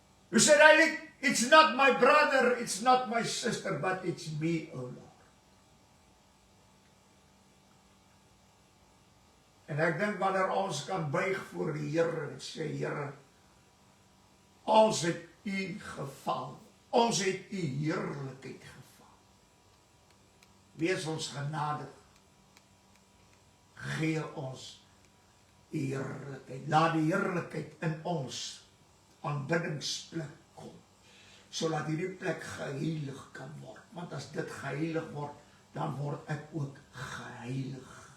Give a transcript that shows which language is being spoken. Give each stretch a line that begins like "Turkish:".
English: You said, it's not my brother, it's not my sister, but it's me, O Lord.
Afrikaans: En ek dink wanneer ons kan buig voor die Here en sê, Here, ons het U geval, ons het U heerlikheid geval. Wees ons genadig gee ons die heerlikheid. Laat die heerlikheid in ons aanbiddingsplek kom, sodat hierdie plek geheilig kan word. Want as dit geheilig word, dan word ek ook geheilig.